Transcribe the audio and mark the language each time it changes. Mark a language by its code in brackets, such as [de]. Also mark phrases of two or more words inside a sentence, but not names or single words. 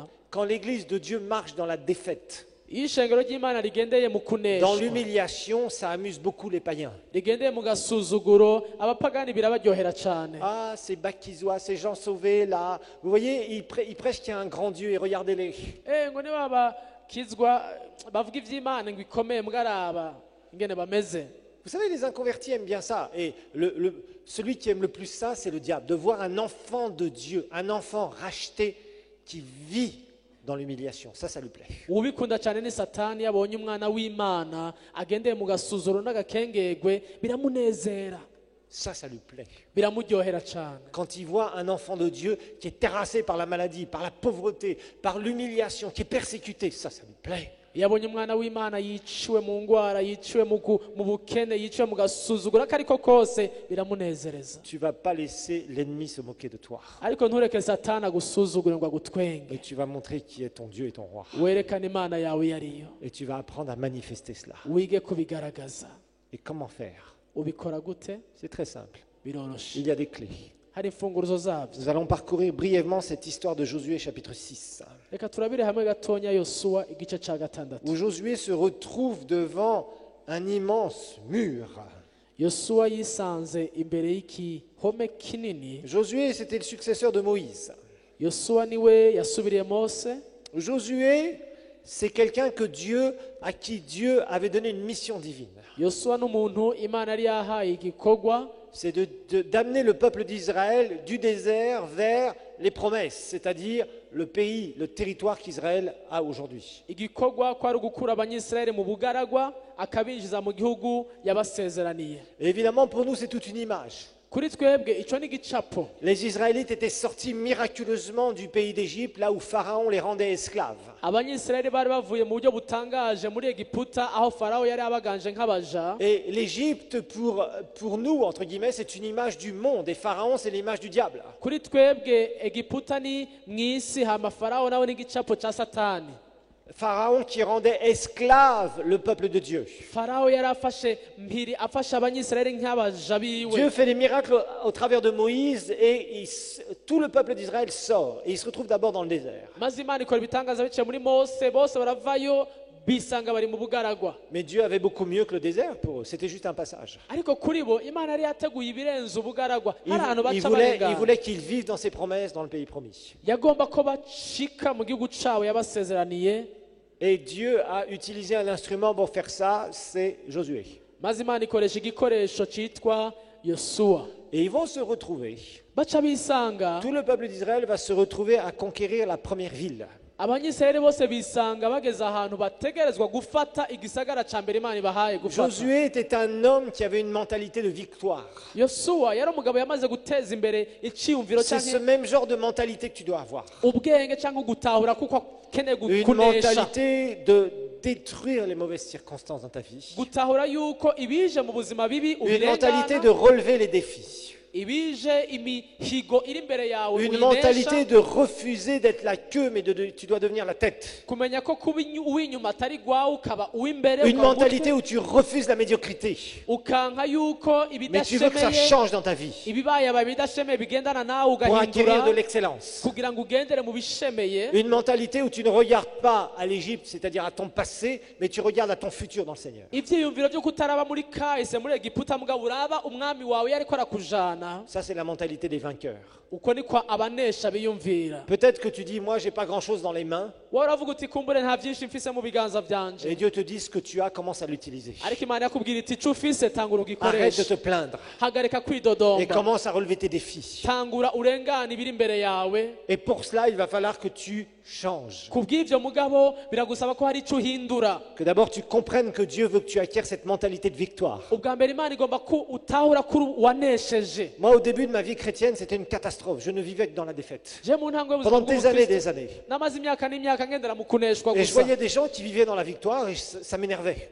[fr] Quand l'Église de Dieu marche dans la défaite, [rn] iyo ishengero ry'Imana rigendeye mu [fr] dans [rn] kuneshwa, [fr] l'humiliation, ça amuse beaucoup les païens. [rn] rigendeye mu gasuzuguro, abapagani birabaryohera cyane. [fr] Ah, ces bakizois, ces gens sauvés là, vous voyez, ils prêchent qu'il y a un grand Dieu et regardez-les. [rn] ngo niba bakizwa bavuga iby'Imana ngo ikomeye, mwaraba ingene bameze. [fr] Vous savez, les inconvertis aiment bien ça. Et celui qui aime le plus ça, c'est le diable. De voir un enfant de Dieu, un enfant racheté qui vit dans l'humiliation. Ça lui plaît. [rn] ubikunda cyane ni Satani. yabonye umwana w'Imana agendeye mu gasuzuro n'agakengegwe, biramunezera, [fr] Ça lui plaît. [rn] biramuryohera cyane. [fr] Quand il voit un enfant de Dieu qui est terrassé par la maladie, par la pauvreté, par l'humiliation, qui est persécuté, ça lui plaît. [rn] iyo abonye umwana w'Imana yiciwe mu ngwara, yiciwe mu bukene, yiciwe mu gasuzuguro akariko kose biramunezereza. [fr] Tu vas pas laisser l'ennemi se moquer de toi. [rn] Ariko ntureke Satani agusuzugure ngo agutwenge. [fr] Et tu vas montrer qui est ton Dieu et ton roi. [rn] Werekana Imana yawe yariyo. [fr] Et tu vas apprendre à manifester cela. [rn] Wige kubigaragaza. [fr] Et comment faire? [rn] Ubikora gute? [fr] C'est très simple. [rn] Biroroshe. [fr] Il y a des clés. [rn] Hari imfunguruzo zavyo. [fr] Nous allons parcourir brièvement cette histoire de Josué chapitre 6. [rn] Reka turabire hamwe gatonya Yosuwa igice ca gatandatu. [fr] Où Josué se retrouve devant un immense mur. [rn] Yosuwa yisanze imbere y'igihome kinini. [fr] Josué, c'était le successeur de Moïse. [rn] Yosuwa niwe yasubiriye Mose. [fr] Josué, c'est quelqu'un à qui Dieu avait donné une mission divine. [rn] Yosuwa n'umuntu Imana yari yahaye igikorwa. [fr] C'est d'amener le peuple d'Israël du désert vers les promesses, c'est-à-dire le pays, le territoire qu'Israël a aujourd'hui. [rn] Igikorwa kwari gukura abanyisraeli mu bugaragwa akabinjiza mu gihugu yabasezeraniye. [fr] Et évidemment, pour nous, c'est toute une image. [rn] Kuri twebwe ico ni gicapo. [fr] Les Israélites étaient sortis miraculeusement du pays d'Égypte, là où Pharaon les rendait esclaves. [rn] Abanyisraeli bari bavuye mu buryo butangaje muri Egiputa aho Farao yari abaganje nk'abaja. [fr] Et l'Égypte, pour nous, entre guillemets, c'est une image du monde. Et Pharaon, c'est l'image du diable. [rn] Kuri twebwe Egiputa ni mwisi hama Farao nawe ni gicapo ca Satani. [fr] Pharaon qui rendait esclave le peuple de Dieu. [rn] Farao yari afashe mpiri afashe abanyisraeli nk'abaja biwe. [fr] Dieu fait des miracles au travers de Moïse et tout le peuple d'Israël sort. Et il se retrouve d'abord dans le désert. [rn] Maze Imana ikora ibitangaza biciye muri Mose, bose baravayo bisanga bari mu bugaragwa. [fr] Mais Dieu avait beaucoup mieux que le désert pour eux. C'était juste un passage. [rn] Ariko kuri bo Imana yari yateguye ibirenze ubugaragwa. [fr] Il voulait qu'ils vivent dans ses promesses dans le pays promis. [rn] Yagomba ko bashika mu gihugu cawe yabasezeraniye. [fr] Et Dieu a utilisé un instrument pour faire ça, c'est Josué. [rn] Maze Imana ikoresha igikoresho citwa Yosuwa. [fr] Et ils vont se retrouver. [rn] Baca bisanga [fr] Tout le peuple d'Israël va se retrouver à conquérir la première ville. [rn] abanyisraeli bose bisanga bageze ahantu bategerezwa gufata igisagara ca mbere Imana ibahaye gufata. [fr] Josué était un homme qui avait une mentalité de victoire. [rn] Yosuwa yari umugabo yamaze guteza imbere iciyumviro [fr] C'est ce [rn] canke [fr] même genre de mentalité que tu dois avoir. [rn] ubwenge canke gutahura kuko akeneye [fr] Une [rn] kunesha. [fr] mentalité de détruire les mauvaises circonstances dans ta vie. [rn] Gutahura yuko ibije mu buzima bibi [fr] Une mentalité [rn] ubirengana. [fr] de relever les défis. [rn] Ibije imihigo iri imbere yawe [fr] Une [rn] uyinesha. [fr] mentalité de refuser d'être la queue, mais tu dois devenir la tête. [rn] Kumenya ko kuba uw'inyuma atari gwawe ukaba uw'imbere. [fr] Une mentalité où tu refuses la médiocrité. [rn] Ukanka yuko [fr] Mais tu veux que ça [rn] ibidashemeye [fr] change dans ta vie [rn] ibibaye bidashemeye bigendana nawe [fr] pour acquérir de [rn] ugahindura [fr] l'excellence. [rn] kugira ngo ugendere mu bishemeye. [fr] Une mentalité où tu ne regardes pas à l'Égypte, c'est-à-dire à ton passé, mais tu regardes à ton futur dans le Seigneur. [rn] Ivyiyumviro byo kutaraba muri kahise muri Egiputa mugabo uraba umwami wawe yariko arakujana. [fr] Ça, c'est la mentalité des vainqueurs. [rn] Uko niko abanesha biyumvira. [fr] Peut-être que tu dis, moi, j'ai pas grand-chose dans les mains, [rn] Wowe uravuga uti kumbure nta vyinshi mfise mu biganza vyanje, [fr] et Dieu te dit ce que tu as, commence à l'utiliser. [rn] ariko Imana yakubwira iti ico ufise tangura [fr] Arrête de te [rn] ugikoreshe. [fr] plaindre [rn] Hagarika [fr] et [rn] kwidodomba, [fr] commence à relever tes défis. [rn] tangura urengane ibiri imbere yawe. [fr] Et pour cela, il va falloir que tu changes. [rn] Kubw'ivyo mugabo biragusaba ko hari ico uhindura. [fr] Que d'abord tu comprennes que Dieu veut que tu acquières cette mentalité de victoire. [rn] Ubwa mbere Imana igomba ko utahura kuri wanesheje. [fr] Moi, au début de ma vie chrétienne, c'était une catastrophe. Je ne vivais que dans la défaite. [rn] Je mu ntango y'ubuzima [fr] Pendant des années, [rn] bw'Ubukristo, [fr] des années. [rn] namaze imyaka n'imyaka ngendera mu kuneshwa [fr] Et je [rn] gusa. [fr] voyais des gens qui vivaient dans la victoire et ça m'énervait.